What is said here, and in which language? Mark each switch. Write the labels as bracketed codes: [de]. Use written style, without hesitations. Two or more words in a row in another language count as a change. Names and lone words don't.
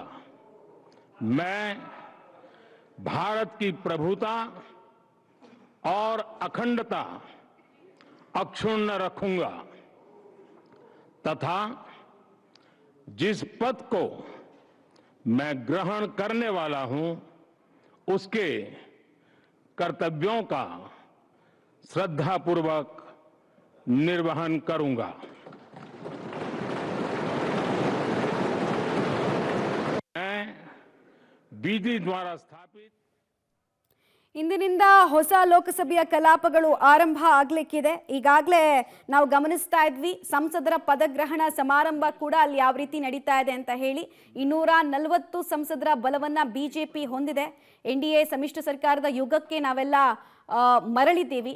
[hi] मैं भारत की प्रभुता और अखंडता अक्षुण्ण रखूंगा तथा जिस पद को मैं ग्रहण करने वाला हूं उसके कर्तव्यों का श्रद्धापूर्वक निर्वहन करूंगा। विधि द्वारा स्थापित [kn] ಇಂದಿನಿಂದ ಹೊಸ ಲೋಕಸಭೆಯ ಕಲಾಪಗಳು ಆರಂಭ ಆಗ್ಲಿಕ್ಕಿದೆ. ಈಗಾಗಲೇ ನಾವು ಗಮನಿಸ್ತಾ ಇದ್ವಿ ಸಂಸದರ ಪದಗ್ರಹಣ ಸಮಾರಂಭ ಕೂಡ ಅಲ್ಲಿ ಯಾವ ರೀತಿ ನಡೀತಾ ಇದೆ ಅಂತ ಹೇಳಿ. 240 ಸಂಸದರ ಬಲವನ್ನ ಬಿಜೆಪಿ ಹೊಂದಿದೆ. NDA ಸಮ್ಮಿಶ್ರ ಸರ್ಕಾರದ ಯುಗಕ್ಕೆ ನಾವೆಲ್ಲ ಮರಳಿದ್ದೀವಿ.